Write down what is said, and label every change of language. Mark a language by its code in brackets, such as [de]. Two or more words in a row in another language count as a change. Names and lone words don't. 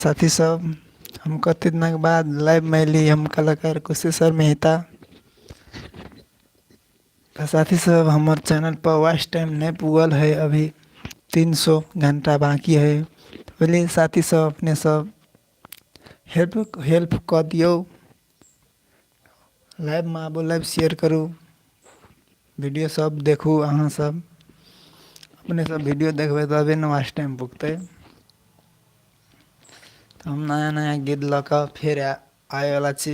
[mai] साथी सब, हम कते दिनक बाद लाइव में अयली। हम कलाकार कुशेश्वर मेहता। तो साथी सब, हमार चैनल पर [en] watch time [mai] नहीं पुगल है, अभी 300 घंटा बाकी है। बोलिए साथी सब, अपने सब हेल्प कर दियो। लाइव में आबो, लाइव शेयर करूँ, वीडियो सब देखू। अहाँ सब अपने सब वीडियो देखबे तबे न [en] watch time [mai] पुगते। तो हम नया नया गीत लऽ फिर आए वाला छी।